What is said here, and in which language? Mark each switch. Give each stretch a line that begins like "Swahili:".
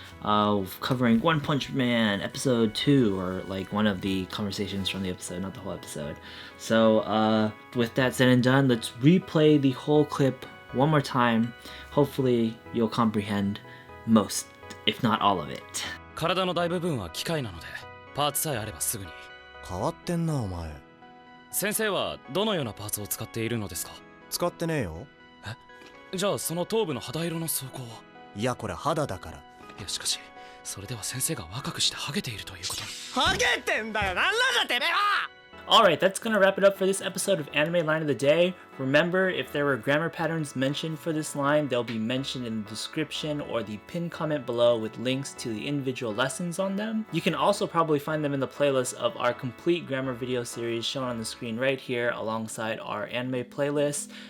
English: Covering One Punch Man episode 2, or like one of the conversations from the episode, not the whole episode. So with that said and done, let's replay the whole clip one more time. Hopefully you'll comprehend most, if not all of it.
Japanese: 体の大部分は機械なのでパーツさえあればすぐに。変わってんなお前。先生はどのようなパーツを使っているのですか？使ってねえよ。じゃあその頭部の肌色の装甲は？いやこれ肌だから。いやしかしそれでは先生が若くしてハゲているということに。ハゲてんだよ、なんなんだてめえは。
English: Alright, that's gonna wrap it up for this episode of Anime Line of the Day. Remember, if there were grammar patterns mentioned for this line, they'll be mentioned in the description or the pinned comment below with links to the individual lessons on them. You can also probably find them in the playlist of our complete grammar video series shown on the screen right here alongside our anime playlist.